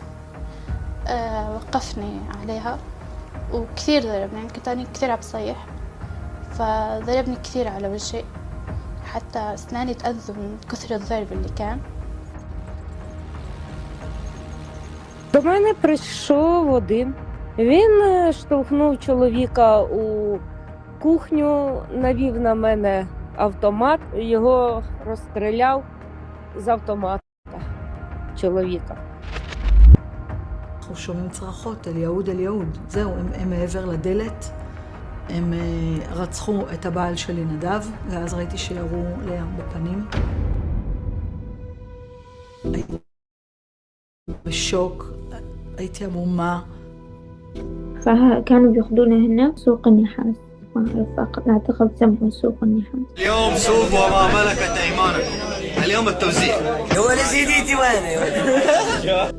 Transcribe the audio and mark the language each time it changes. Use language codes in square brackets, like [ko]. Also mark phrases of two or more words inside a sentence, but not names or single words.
[ar] وقفني عليها وكثير ضربني، يعني كنت أنا كثير عم بصيح، فضربني كثير على وجهي حتى أسناني تأذوا من كثر الضرب اللي كان. [uk] До мене прийшов один. Він штовхнув чоловіка у кухню, навів на мене автомат, його розстріляв з автомата чоловіка. [he] אנחנו שומעים צרחות, [ar] اليهود، اليهود. [he] זהו, הם מעבר לדלת. הם רצחו את הבעל שלי נדב, ואז ראיתי שירו לים בפנים. הייתי בשוק, הייתי עמומה. [ar] فكانوا بياخدونا هنا سوق النحاس، ما أعرف، أعتقد سموه سوق النحاس. اليوم سوق وما ملكت أيمانكم، اليوم التوزيع. هو نسيتي وين؟